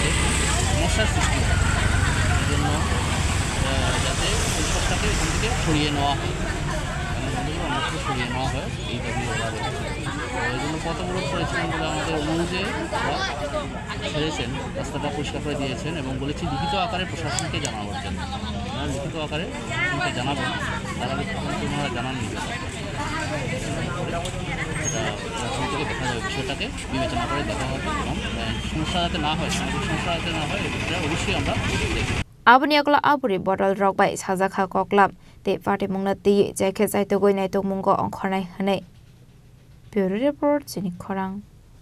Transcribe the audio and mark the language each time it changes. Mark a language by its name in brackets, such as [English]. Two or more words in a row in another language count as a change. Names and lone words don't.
[Bangla] সমস্যার সৃষ্টি হয় জন্য যাতে উৎসবটাকে এখান থেকে সরিয়ে নেওয়া হয় অন্যত্র সরিয়ে নেওয়া হয় এই দাবি ওরা রেখেছে তো এই জন্য পথ অবরোধ করেছিলেন বলে আমাদের অনুরোধে ওরা ছেড়েছেন রাস্তাটা পরিষ্কার করে দিয়েছেন এবং বলেছি লিখিত আকারে প্রশাসনকে জানাবার জন্য লিখিত আকারে প্রশাসনকে জানাবেন তারা ওনারা জানাননি এটা প্রশাসন থেকে দেখা যাবে বিষয়টাকে বিবেচনা করে দেখা হবে এবং সমস্যা যাতে না হয় সামাজিক সমস্যা যাতে না হয় এটা অবশ্যই আমরা দেখব [Kok Borok] Abuniakla Bwrwi Bodolrok bai sajakha koklam te party mungna ti jaikhe jaitogoi naitok mungo ongkhornai hane Bureau report Chini Khorang